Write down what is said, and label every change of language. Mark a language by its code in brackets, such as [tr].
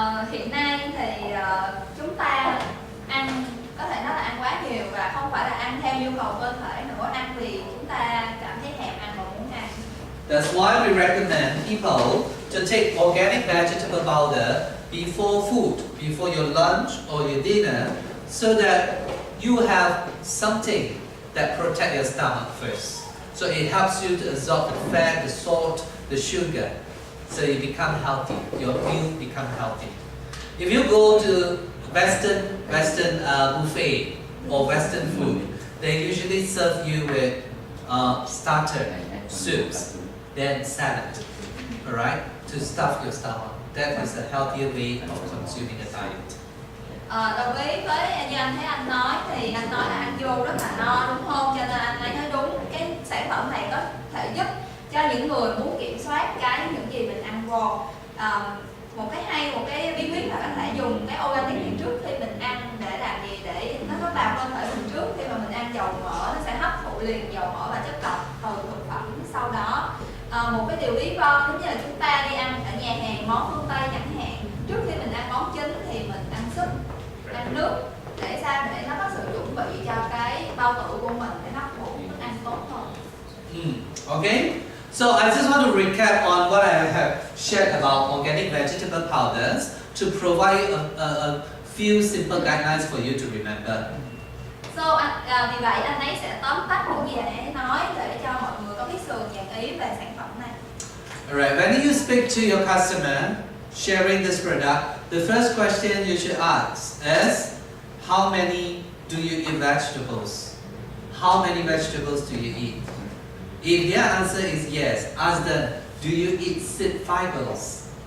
[vi] Hiện nay thì chúng ta ăn, có thể nói là ăn quá nhiều, và không phải là ăn theo nhu cầu cơ thể nữa, ăn vì chúng ta cảm thấy thèm ăn và muốn ăn. [en] That's why we recommend people to take organic vegetable powder before food, before your lunch or your dinner, so that you have something that protect your stomach first. So it helps you to absorb the fat, the salt, the sugar. So you become healthy. Your meal become healthy. If you go to Western buffet or Western food, they usually serve you with starter, soups, then salad. Alright, to stuff your stomach. That is a healthier way of consuming a diet. [vi] Đồng ý với như anh thấy anh nói, thì anh nói là ăn vô rất là no đúng không? Cho nên anh ấy nói đúng, cái sản phẩm này có thể giúp cho những người muốn kiểm soát những gì mình ăn vô. Một cái bí quyết là các bạn dùng cái organic này trước khi mình ăn, để làm gì? Để nó có vào cơ thể mình trước. Khi mà mình ăn dầu mỡ, nó sẽ hấp thụ liền dầu mỡ và chất độc từ thực phẩm sau đó. Một cái điều ví von giống như là chúng ta đi ăn ở nhà hàng món phương Tây chẳng hạn, trước khi mình ăn món chính thì mình ăn súp, ăn nước, để sao để nó có sự chuẩn bị cho cái bao tử của mình để hấp thụ thức ăn tốt hơn. [en] Okay, so I just want to recap on what I have shared about organic vegetable powders to provide a few simple guidelines for you to remember. [vi] Vì vậy anh ấy sẽ tóm tắt những gì anh ấy nói để cho mọi người có cái sự nhận ý về sản phẩm này. [en] Alright, when you speak to your customer sharing this product, the first question you should ask is, how many do you eat vegetables? How many vegetables do you eat? If their answer is yes, ask them, do you eat seed fibers?